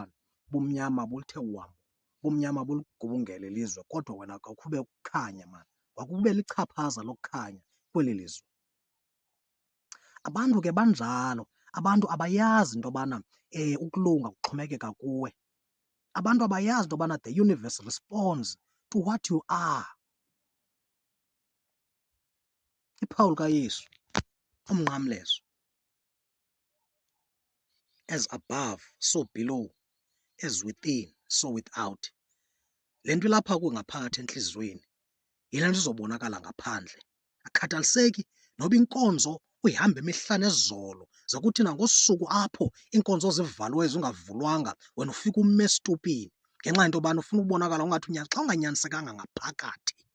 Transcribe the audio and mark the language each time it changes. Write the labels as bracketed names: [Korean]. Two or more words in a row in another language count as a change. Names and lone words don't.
[Xhosa] Ubumnyama buluthe wambu, ubumnyama buligubungele ilizwe, kodwa wena kwakube kukhanya mani, kwakube lichaphaza lokukhanya kweli lizwe. Abantu ke banjalo, abantu abayazi into yobana ukulunga kuxhomekeka kuwe. Abantu abayazi into yobana [English] the universe responds to what you are. [Xhosa] Iphawu likaYesu, umnqamlezo, [English] as above so below, as within so without. [Xhosa] Le nto ilapha kungaphakathi entliziyweni yile nto izobonakala ngaphandle. Akhathaliseki noba inkonzo uyihamba imihla nezolo, ze kuthi nangosuku apho iinkonzo zivaliweyo zingavulwanga, wena ufike ume estupini ngenxa yento yobana ufuna ukubonakala ungathi xa unganyanisekanga ngaphakathi.